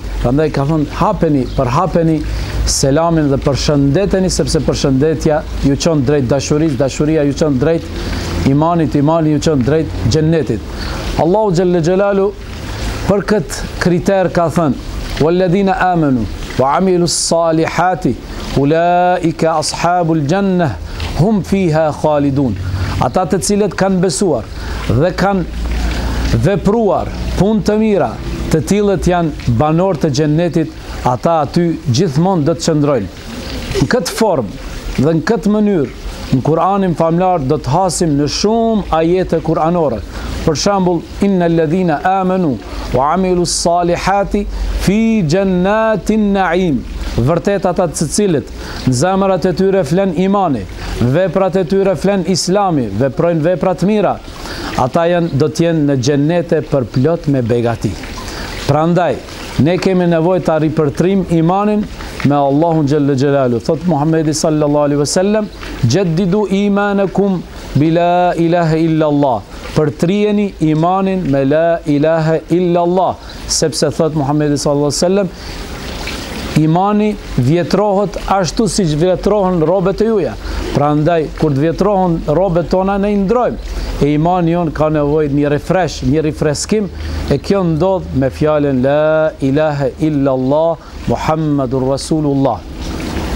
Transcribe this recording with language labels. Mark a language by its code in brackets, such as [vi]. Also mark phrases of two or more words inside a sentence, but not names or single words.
[sq] Prandaj ka thënë hapeni selamin dhe përshëndeteni, sepse përshëndetja ju çon drejt dashurisë, dashuria ju çon drejt imanit, imani ju çon drejt xhennetit. Allahu [ar] جل جلاله [sq] për këtë kriter ka thënë: [ar] "والذين آمنوا وعملوا الصالحات أولئك أصحاب الجنة هم فيها خالدون." [sq] Ata të cilët kanë besuar dhe kanë vepruar punë të mira, të cilët janë banor të xhennetit, ata aty gjithmonë do të qëndrojnë. Në këtë formë dhe në këtë mënyrë, në Kur'anin famlar do të hasim në shumë ajete kuranore. Për shembull, [ar] إن الذين آمنوا وعملوا الصالحات في جنات النعيم. [sq] Vërtet ata të cilët në zemrat e tyre flen imani, veprat e tyre flen islami, veprojnë vepra të mira, ata do të jenë në xhennete përplot me begati. Prandaj, ne kemi nevojë ta ripërtrim imanin me Allahun [ar] جل جلاله. Thot Muhammedi صلى الله عليه وسلم: "جددوا إيمانكم بلا إله إلا الله." [sq] Përtrijeni imanin me [ar] لا إله إلا الله, [sq] sepse thot Muhammedi [ar] صلى الله عليه وسلم, [sq] imani vjetrohet ashtu siç vjetrohen robët e juaja. Prandaj kur të vjetrohen robët tona ne i ndrojmë. E imani jon ka nevojë një refresh, një rifreskim, e kjo ndodh me fjalën [ar] لا إله إلا الله محمد رسول الله.